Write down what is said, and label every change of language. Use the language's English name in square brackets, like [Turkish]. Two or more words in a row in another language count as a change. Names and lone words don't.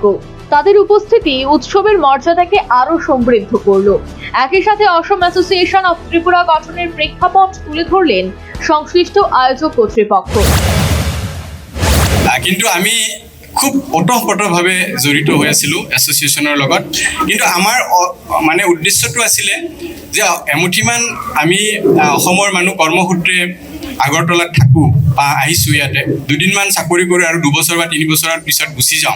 [Bangla] তাদের উপস্থিতি উৎসবের মর্যাদাকে আরো সমৃদ্ধ করল। একই সাথে অসম অ্যাসোসিয়েশন অফ ত্রিপুরা গঠনের প্রেক্ষাপট তুলে ধরলেন সংশ্লিষ্ট আয়োজক কর্তৃপক্ষ। [Assamese] কিন্তু আমি খুব ওতঃপ্ৰোতভাৱে জড়িত হৈ আছিলোঁ এছ'চিয়েশ্যনৰ লগত। কিন্তু আমাৰ মানে উদ্দেশ্যটো আছিলে যে এমুঠিমান আমি অসমৰ মানুহ কৰ্মসূত্ৰে আগৰতলাত থাকোঁ বা আহিছোঁ, ইয়াতে দুদিনমান চাকৰি কৰোঁ আৰু 2 বছৰ বা 3 বছৰৰ পিছত গুচি যাওঁ।